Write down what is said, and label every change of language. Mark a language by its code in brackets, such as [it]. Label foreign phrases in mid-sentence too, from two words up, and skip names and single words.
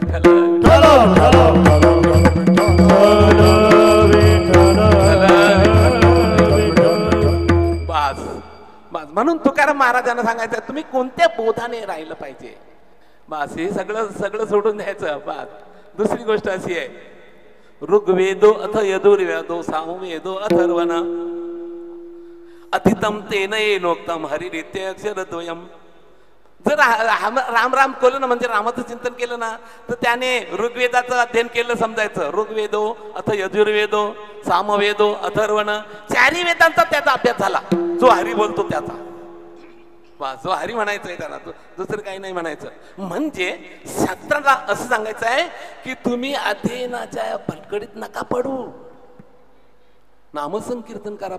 [mr] बस म्हणून तुकाराम महाराजांना सांगायचं तुम्ही कोणत्या बोधाने राहिलं पाहिजे बस हे सगळं सोडून द्यायचं बस दुसरी गोष्ट अशी आहे [sa] ऋग्वेदो अथ यजुर्वेदो सामवेदो अथर्वण अतितम तेन येनोक्तम हरिरित्य अक्षरद्वयम [mr] जर राम राम केलं ना म्हणजे रामाचं चिंतन केलं ना तर त्याने ऋग्वेदाचं अध्ययन केलं समजायचं [sa] ऋग्वेदो अथ यजुर्वेदो सामवेदो अथर्वण [mr] चारही वेदांचा त्याचा अभ्यास झाला जो हरी बोलतो त्याचा जो हरी म्हणायचंय त्याला दुसरं काही नाही म्हणायचं म्हणजे शास्त्राला असं सांगायचं आहे की तुम्ही अध्ययनाच्या भलकडीत नका पडू नामसंकीर्तन करा